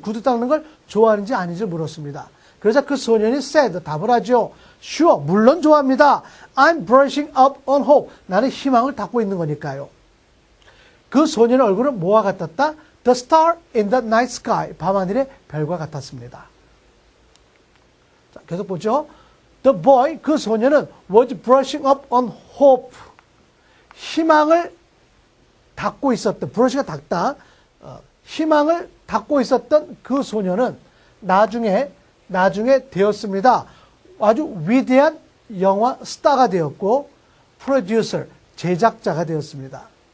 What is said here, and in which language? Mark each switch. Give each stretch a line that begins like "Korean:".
Korean: 구두 닦는 걸 좋아하는지 아닌지 물었습니다. 그래서 그 소년이 said. 답을 하죠.
English: Sure.
Korean: 물론 좋아합니다.
English: I'm brushing up on hope.
Korean: 나는 희망을 닦고 있는 거니까요. 그 소년의 얼굴은 뭐와 같았다?
English: The star in the night sky.
Korean: 밤하늘의 별과 같았습니다. 자, 계속 보죠.
English: The boy,
Korean: 그 소년은
English: was brushing up on hope.
Korean: 희망을 닦고 있었던, 브러쉬가 닦다. 희망을 닦고 있었던 그 소년은 나중에 되었습니다. 아주 위대한 영화 스타가 되었고, 프로듀서, 제작자가 되었습니다.